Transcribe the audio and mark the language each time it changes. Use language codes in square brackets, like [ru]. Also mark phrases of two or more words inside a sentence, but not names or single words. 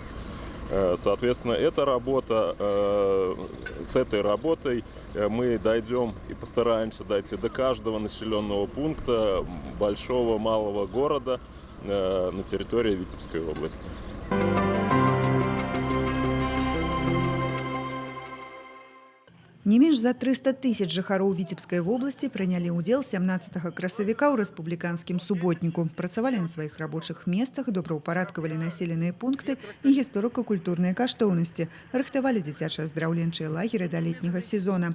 [ru] Соответственно, эта работа, с этой работой мы дойдем и постараемся дойти до каждого населенного пункта большого, малого города на территории Витебской области. [be] Не менш за 300 тысяч жыхароў Віцебскай вобласці прынялі ўдзел 17 красавіка ў рэспубліканскім суботніку. Працавалі на сваіх рабочых месцах, добраўпарадкавалі населеныя пункты і гісторыка-культурныя каштоўнасці, рыхтавалі дзіцяча-аздраўленчыя лагеры да летняга сезона.